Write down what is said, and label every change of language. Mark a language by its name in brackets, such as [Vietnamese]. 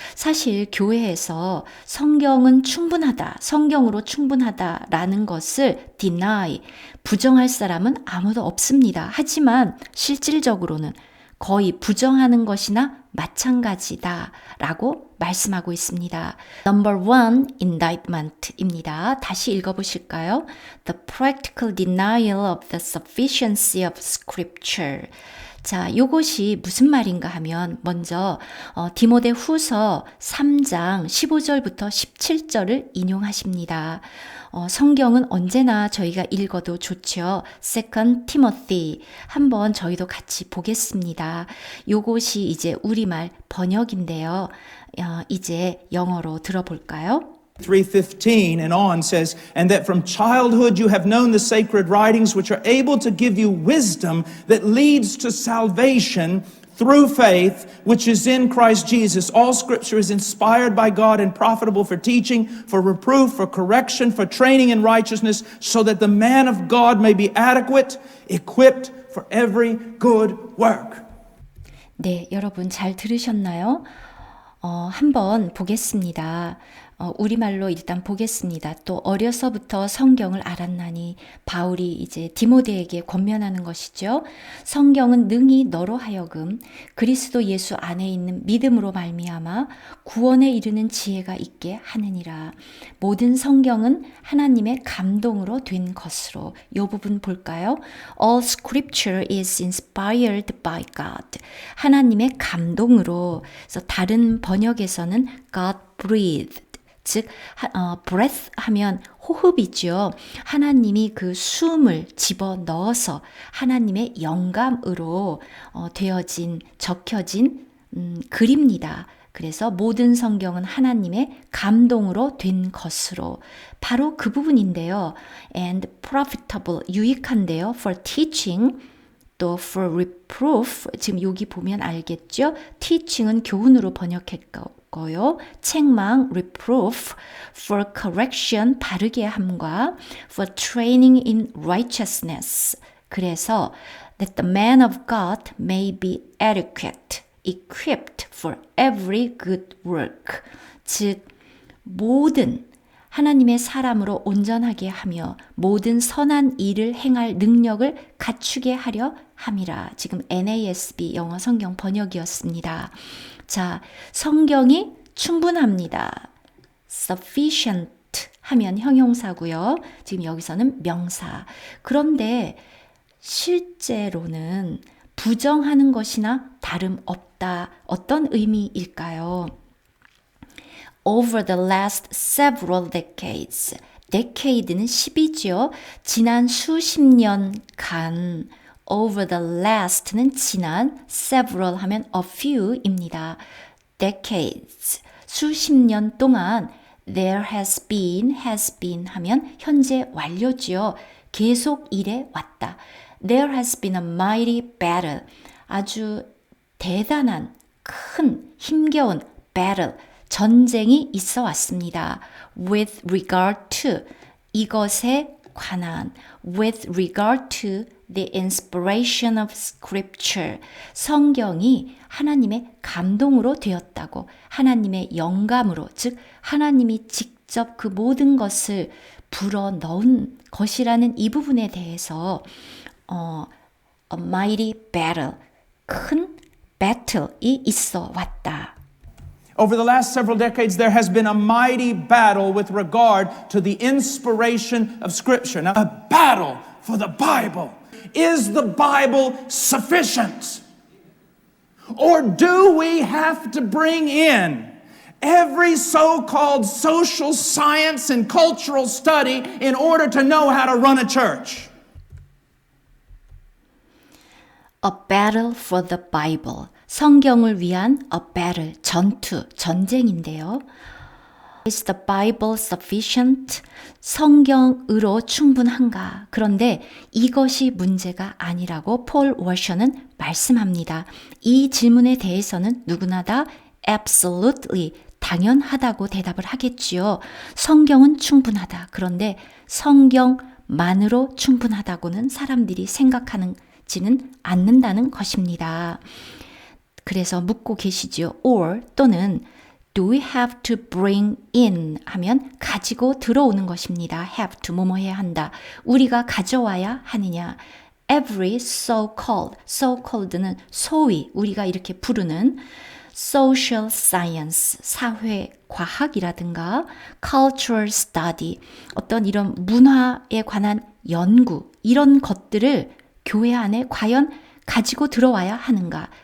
[Korean] 사실 교회에서 성경은 충분하다, 성경으로 충분하다라는 것을 deny, 부정할 사람은 아무도 없습니다. 하지만 실질적으로는 거의 부정하는 것이나 마찬가지다라고 말씀하고 있습니다. [English] Number one, indictment입니다. [Korean] 다시 읽어보실까요? [English] The practical denial of the sufficiency of scripture. [Korean] 자, 요것이 무슨 말인가 하면 먼저 디모데 후서 3장 15절부터 17절을 인용하십니다. 성경은 언제나 저희가 읽어도 좋죠. Second Timothy 한번 저희도 같이 보겠습니다. 요것이 이제 우리말 번역인데요. 이제 영어로 들어볼까요? [English] 3:15 and on says, and that from childhood you have known the sacred writings which are able to give you wisdom that leads to salvation through faith which is in Christ Jesus. All scripture is inspired by God and profitable for teaching, for reproof, for correction, for training in righteousness, so that the man of God may be adequate, equipped for every good work. [Korean] 네, 여러분 잘 들으셨나요? 한번 보겠습니다. 우리말로 일단 보겠습니다. 또 어려서부터 성경을 알았나니 바울이 이제 디모데에게 권면하는 것이죠. 성경은 능히 너로 하여금 그리스도 예수 안에 있는 믿음으로 말미암아 구원에 이르는 지혜가 있게 하느니라. 모든 성경은 하나님의 감동으로 된 것으로. 이 부분 볼까요? [English] All scripture is inspired by God. [Korean] 하나님의 감동으로. 그래서 다른 번역에서는 [English] God breathed. [Korean] 즉, breath 하면 호흡이죠. 하나님이 그 숨을 집어 넣어서 하나님의 영감으로 되어진, 적혀진 글입니다. 그래서 모든 성경은 하나님의 감동으로 된 것으로. 바로 그 부분인데요. [English] And profitable, [Korean] 유익한데요. [English] For teaching, [Korean] 또 [English] for reproof, [Korean] 지금 여기 보면 알겠죠? [English] teaching은 [Korean] 교훈으로 번역했고, 책망, [English] reproof, for correction, [Korean] 바르게 함과 [English] for training in righteousness. 그래서 that the man of God may be adequate, equipped for every good work. [Korean] 즉 모든 하나님의 사람으로 온전하게 하며 모든 선한 일을 행할 능력을 갖추게 하려 함이라. 지금 NASB 영어 성경 번역이었습니다. 자, 성경이 충분합니다. sufficient 하면 형용사고요. 지금 여기서는 명사. 그런데 실제로는 부정하는 것이나 다름없다. 어떤 의미일까요? [English] Over the last several decades. [Korean] decade는 10이죠. 지난 수십 년간 [English] over the last [Korean] 는 지난, several 하면 [English] a few [Korean] 입니다. [English] decades. [Korean] 수십 년 동안 [English] there has been [Korean] 하면 현재 완료지요. 계속 일해 왔다. [English] There has been a mighty battle. [Korean] 아주 대단한, 큰, 힘겨운 battle. 전쟁이 있어 왔습니다. [English] With regard to [Korean] 이것에 관한 [English] with regard to the inspiration of scripture [Korean] 성경이 하나님의 감동으로 되었다고 하나님의 영감으로 즉 하나님이 직접 그 모든 것을 불어넣은 것이라는 이 부분에 대해서 [English] a mighty battle [Korean] 큰 battle이 있어 왔다. [English] Over the last several decades, there has been a mighty battle with regard to the inspiration of Scripture. Now, a battle for the Bible. Is the Bible sufficient? Or do we have to bring in every so-called social science and cultural study in order to know how to run a church? A battle for the Bible. [Korean] 성경을 위한 [English] a battle, [Korean] 전투, 전쟁인데요. [English] Is the Bible sufficient? [Korean] 성경으로 충분한가? 그런데 이것이 문제가 아니라고 폴 워셔는 말씀합니다. 이 질문에 대해서는 누구나 다 absolutely, 당연하다고 대답을 하겠지요. 성경은 충분하다. 그런데 성경만으로 충분하다고는 사람들이 생각하지는 않는다는 것입니다. 그래서 묻고 계시지요. or 또는 [English] do we have to bring in [Korean] 하면 가지고 들어오는 것입니다. have to 뭐뭐 해야 한다. 우리가 가져와야 하느냐. every so-called는 소위 우리가 이렇게 부르는 social science, 사회 과학이라든가 cultural study, 어떤 이런 문화에 관한 연구 이런 것들을 교회 안에 과연 가지고 들어와야 하는가?